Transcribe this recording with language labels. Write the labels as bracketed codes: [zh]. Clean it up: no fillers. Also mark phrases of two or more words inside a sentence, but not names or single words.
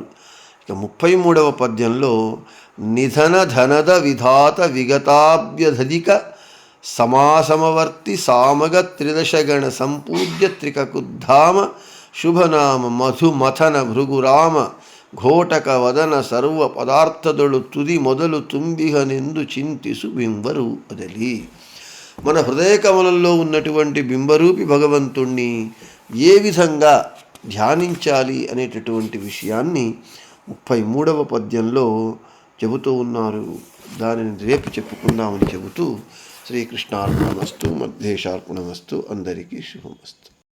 [te] ఇక 33వ పద్యంలో [kn] ನಿಧನ ಧನದ ವಿಧಾತ ವಿಗತಾಭ್ಯಧಿಕ ಸಮಾಸಮವರ್ತಿ ಸಾಮಗ ತ್ರಿದಶಗಣ ಸಂಪೂಜ್ಯ ತ್ರಿಕಕುದ್ಧಾಮ ಶುಭನಾಮ ಮಧುಮಥನ ಭೃಗುರಾಮ ಘೋಟಕ ವದನ ಸರ್ವ పదార్థదొಳು ತುದಿ ಮೊದಲು ತುಂಬಿಹನೆಂದು ಚಿಂತಿಸು ಬಿಂಬರು ಬದಲಿ. [te] మన హృదయ కమలంలో ఉన్నటువంటి బింబరూపి భగవంతుణ్ణి ఏ విధంగా ధ్యానించాలి అనేటటువంటి విషయాన్ని 33వ పద్యంలో చెబుతూ ఉన్నారు. దానిని రేపు చెప్పుకుందామని చెబుతూ శ్రీకృష్ణార్పణమస్తు, మధ్యేశార్పణమస్తు, అందరికీ శుభమస్తు.